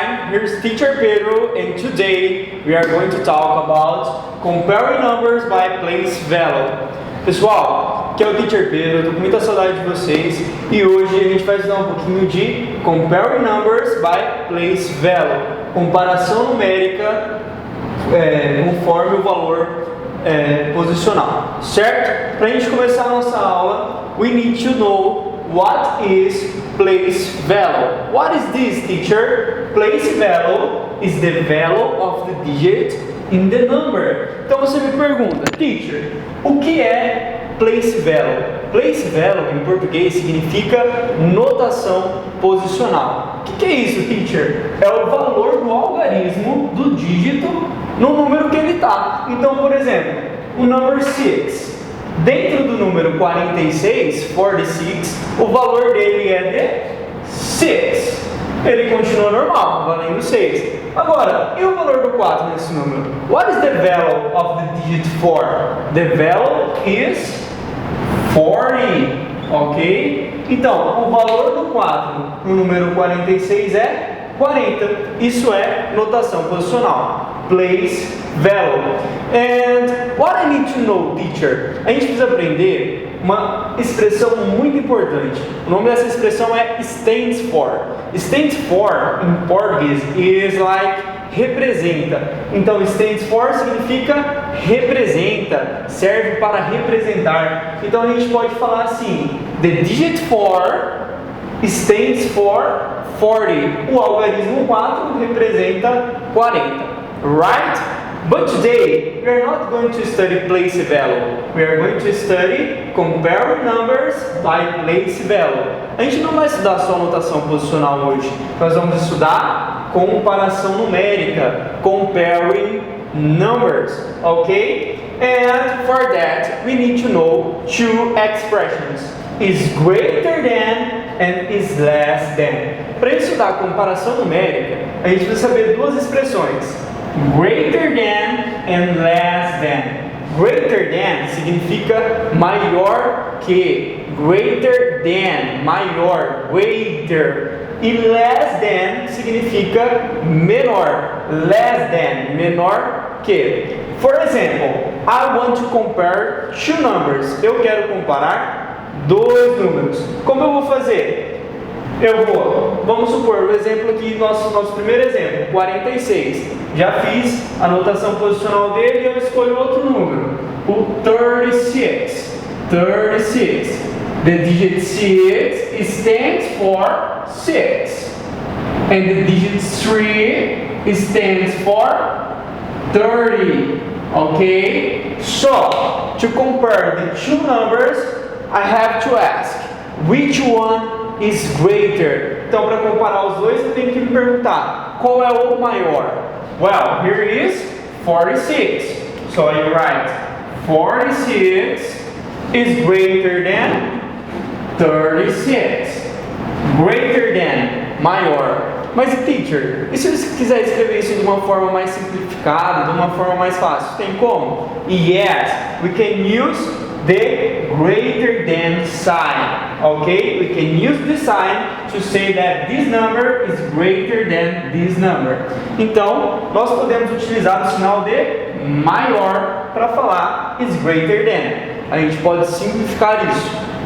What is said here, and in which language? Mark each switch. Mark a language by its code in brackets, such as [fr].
[en] Here's Teacher Pedro, and today we are going to talk about comparing numbers by place value. [pt] Pessoal, aqui é o Teacher Pedro, eu tô com muita saudade de vocês e hoje a gente vai estudar um pouquinho de [en] comparing numbers by place value, [pt] comparação numérica conforme o valor posicional, certo? Para a gente começar a nossa aula, [en] we need to know what is place value. What is this, teacher? Place value is the value of the digit in the number. [pt] Então você me pergunta, teacher, o que é place value? Place value em português significa notação posicional. O que é isso, teacher? É o valor do algarismo do dígito no número que ele está. Então, por exemplo, o número 6. Dentro do número 46, o valor dele é de 6. Ele continua normal, valendo 6. Agora, e o valor do 4 nesse número? [en] What is the value of the digit 4? The value is 40, ok? [pt] Então, o valor do 4 no número 46 é 40. Isso é notação posicional. [en] Place value. And what I need to know, teacher? [pt] A gente precisa aprender uma expressão muito importante. O nome dessa expressão é stands for. Stands for, em português, [en] is like [pt] representa. Então, stands for significa representa, serve para representar. Então, a gente pode falar assim: [en] the digit 4 stands for 40. [pt] O algarismo 4 representa 40. Right? [en] But today, we are not going to study place value. We are going to study comparing numbers by place value. [pt] A gente não vai estudar só notação posicional hoje. Nós vamos estudar comparação numérica, comparing numbers, okay? [en] And for that, we need to know two expressions: is greater than and is less than. [pt] Para estudar comparação numérica, a gente precisa saber duas expressões: [en] greater than and less than. [pt] Greater than significa maior que. [en] Greater than, [pt] maior, [en] greater. [pt] E less than significa menor. Less than, menor que. [en] For example, I want to compare two numbers. [pt] Eu quero comparar dois números. Como eu vou fazer? Vamos supor, o exemplo aqui, nosso primeiro exemplo, 46. Já fiz a notação posicional dele e eu escolho outro número, o 36. [en] 36. The digit 6 stands for 6. And the digit 3 stands for 30. Okay? So, to compare the two numbers, I have to ask, which one is greater? [pt] Então, para comparar os dois, eu tenho que me perguntar, qual é o maior? [en] Well, here is 46. So you write 46 is greater than 36. Greater than, [pt] maior. Mas, teacher, e se eu quiser escrever isso de uma forma mais simplificada, de uma forma mais fácil? Tem como? [en] Yes, we can use the greater than sign, okay? We can use the sign to say that this number is greater than this number. [pt] Então, nós podemos utilizar o sinal de maior para falar is greater than. A gente pode simplificar isso.